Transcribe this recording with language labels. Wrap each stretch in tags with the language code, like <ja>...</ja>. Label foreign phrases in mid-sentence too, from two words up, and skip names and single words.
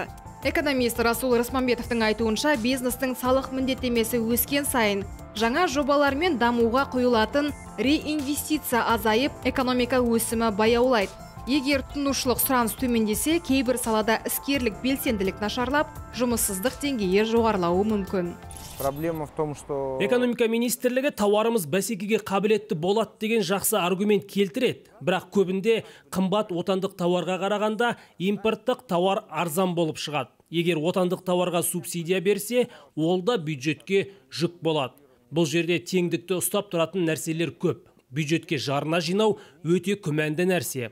<kk>Экономист Расул Рысманбетовтың айтуынша, бизнестің салық міндеттемесі өскен сайын жаңа жобалар мен дамуға құйылатын реинвестиция азайып, экономика өсімі баяулайды. Егер тұтынушылық сұраныс төмендесе, кейбір салада іскерлік белсенділік нашарлап, жұмыссыздық деңгейі жоғарылауы мүмкін.</kk> <ru>Проблема в том, что...</ru> <kk>Экономика министрлігі тауарымыз бәсекеге қабілетті болады деген жақсы аргумент келтіреді. Бірақ көбінде қымбат отандық тауарға қарағанда импорттық тауар арзан болып шығады. Егер отандық тауарға субсидия берсе, ол да бюджетке жүк болады. Бұл жерде теңдікті ұстап тұратын нәрселер көп. Бюджетке жарына жинау өте күмәнді нәрсе.</kk>